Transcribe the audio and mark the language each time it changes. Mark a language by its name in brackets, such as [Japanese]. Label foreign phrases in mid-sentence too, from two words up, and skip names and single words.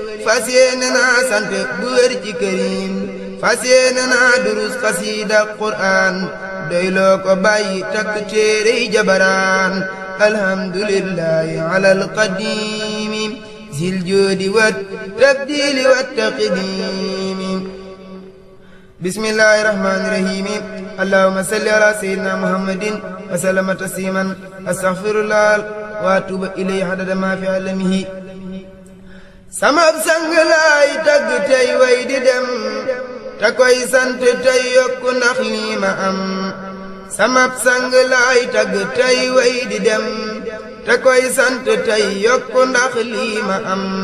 [Wolof] Fas yéene naa sant bu wér ci kërim. Fas yéene naa durus xasiida Qur'an. Doyloo ko bàyyi takk téerey jabaraan. [Arabic] الحمد لله على القديم ذي الجود والتبديل والتقديم. بسم الله الرحمن الرحيم. اللهم صل على سيدنا محمد وسلم تسليما. أستغفر الله وأتوب إليه عدد ما في علمه. [Wolof] Sama sang laay tagg tey way di dem, te koy sant tey yokku ndax lii ma am. Sama sang laay tagg tey way di dem, te koy sant tey yokku ndax lii ma am.